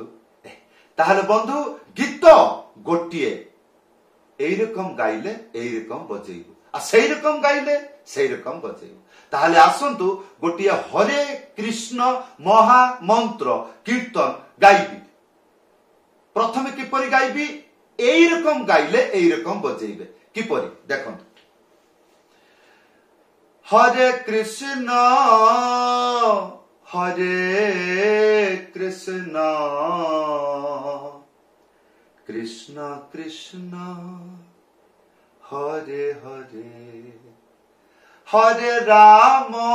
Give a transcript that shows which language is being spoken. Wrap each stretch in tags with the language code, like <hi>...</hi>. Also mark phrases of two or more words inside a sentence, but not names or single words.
<or>ତାହାଲେ ବନ୍ଧୁ ଗୀତ ଗୋଟିଏ ଏଇ ରକମ ଗାଇଲେ ଏଇ ରକମ ବଜେଇବୋ ଆ ସେଇ ରକମ ଗାଇଲେ ସେଇ ରକମ ବଜେଇବୋ। ତାହାଲେ ଆସନ୍ତୁ ଗୋଟିଏ ହରେ କୃଷ୍ଣ ମହା ମନ୍ତ୍ର କୀର୍ତ୍ତନ ଗାଇବୀ। ପ୍ରଥମେ କିପରି ଗାଇବୀ ଏଇ ରକମ ଗାଇଲେ ଏଇ ରକମ ବଜେଇବେ କିପରି ଦେଖନ୍ତୁ। ହରେ କୃଷ୍ଣ କୃଷ୍ଣ କୃଷ୍ଣ ହରେ ହରେ ହରେ ରାମ</or>